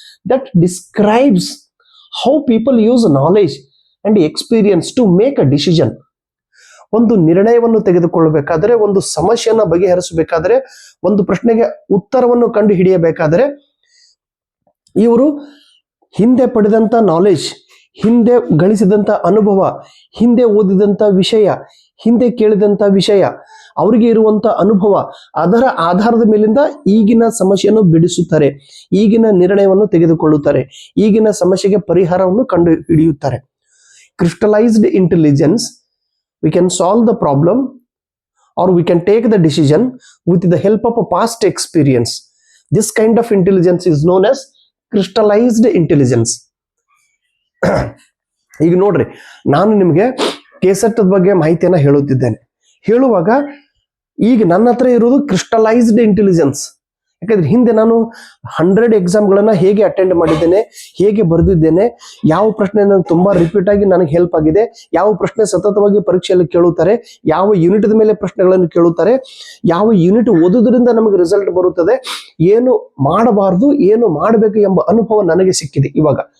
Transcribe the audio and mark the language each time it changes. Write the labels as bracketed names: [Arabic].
[English] That describes how people use knowledge and experience to make a decision. [Kannada] ಒಂದು ನಿರ್ಣಯವನ್ನು ತೆಗೆದುಕೊಳ್ಳಬೇಕಾದರೆ, ಒಂದು ಸಮಸ್ಯೆಯನ್ನು ಬಗೆಹರಿಸಬೇಕಾದರೆ, ಒಂದು ಪ್ರಶ್ನೆಗೆ ಉತ್ತರವನ್ನು ಕಂಡು ಹಿಡಿಯಬೇಕಾದರೆ, ಇವರು ಹಿಂದೆ ಪಡೆದಂತ ನಾಲೆಜ್, ಹಿಂದೆ ಗಳಿಸಿದಂತ ಅನುಭವ, ಹಿಂದೆ ಓದಿದಂತ ವಿಷಯ, ಹಿಂದೆ ಕೇಳಿದಂತ ವಿಷಯ, ಅವರಿಗೆ ಇರುವಂತ ಅನುಭವ, ಅದರ ಆಧಾರದ ಮೇಲಿಂದ ಈಗಿನ ಸಮಸ್ಯೆಯನ್ನು ಬಿಡಿಸುತ್ತಾರೆ, ಈಗಿನ ನಿರ್ಣಯವನ್ನು ತೆಗೆದುಕೊಳ್ಳುತ್ತಾರೆ, ಈಗಿನ ಸಮಸ್ಯೆಗೆ ಪರಿಹಾರವನ್ನು ಕಂಡು ಹಿಡಿಯುತ್ತಾರೆ. [English] Crystallized intelligence, we can solve the problem or we can take the decision with the help of a past experience. This kind of intelligence is known as crystallized intelligence. [Kannada] ಈಗ ನೋಡ್ರಿ, ನಾನು ನಿಮಗೆ ಕೆಸೆಟ್ ಬಗ್ಗೆ ಮಾಹಿತಿಯನ್ನ ಹೇಳುತ್ತಿದ್ದೇನೆ. ಹೇಳುವಾಗ ಈಗ ನನ್ನ ಹತ್ರ ಇರೋದು ಕ್ರಿಸ್ಟಲೈಸ್ಡ್ ಇಂಟೆಲಿಜೆನ್ಸ್. ಯಾಕಂದ್ರೆ ಹಿಂದೆ ನಾನು 100 ಎಕ್ಸಾಮ್ಗಳನ್ನ ಹೇಗೆ ಅಟೆಂಡ್ ಮಾಡಿದ್ದೇನೆ, ಹೇಗೆ ಬರೆದಿದ್ದೇನೆ, ಯಾವ ಪ್ರಶ್ನೆ ನನಗೆ ತುಂಬಾ ರಿಪೀಟ್ ಆಗಿ ನನಗೆ ಹೆಲ್ಪ್ ಆಗಿದೆ, ಯಾವ ಪ್ರಶ್ನೆ ಸತತವಾಗಿ ಪರೀಕ್ಷೆಯಲ್ಲಿ ಕೇಳುತ್ತಾರೆ, ಯಾವ ಯೂನಿಟ್ ಮೇಲೆ ಪ್ರಶ್ನೆಗಳನ್ನು ಕೇಳುತ್ತಾರೆ, ಯಾವ ಯೂನಿಟ್ ಓದುವುದರಿಂದ ನಮಗೆ ರಿಸಲ್ಟ್ ಬರುತ್ತದೆ, ಏನು ಮಾಡಬಾರದು ಏನು ಮಾಡಬೇಕು ಎಂಬ ಅನುಭವ ನನಗೆ ಸಿಕ್ಕಿದೆ ಇವಾಗ.